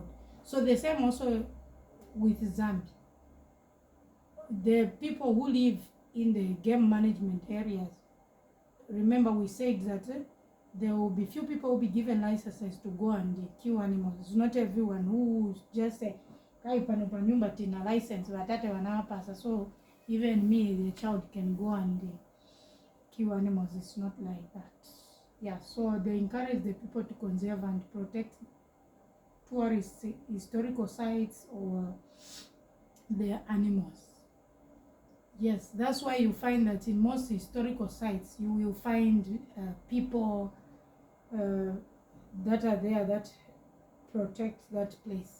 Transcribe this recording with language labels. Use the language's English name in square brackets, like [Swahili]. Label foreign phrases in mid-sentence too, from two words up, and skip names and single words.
[English] So the same also with Zambia. The people who live in the game management areas, remember we said that there will be few people who will be given licenses to go and kill animals. It's not everyone who just say, [Nyanja] kai panopa nyumba tina license, watate wanawapasa. [English] So even me, the child, can go and kill animals. It's not like that. Yeah, so they encourage the people to conserve and protect tourist historical sites or their animals. Yes, that's why you find that in most historical sites you will find people that are there that protect that place.